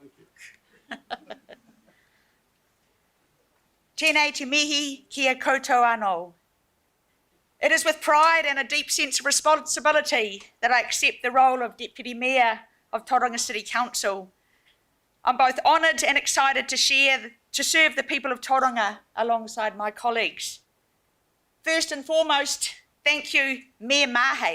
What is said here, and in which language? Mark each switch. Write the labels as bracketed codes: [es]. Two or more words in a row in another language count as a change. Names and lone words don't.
[en] Thank you. [mi] Tēnei te mihi kia koutou anō. [en] It is with pride and a deep sense of responsibility that I accept the role of Deputy Mayor of Tauranga City Council. I'm both honoured and excited to serve the people of Tauranga alongside my colleagues. First and foremost, thank you, Mayor Mahe.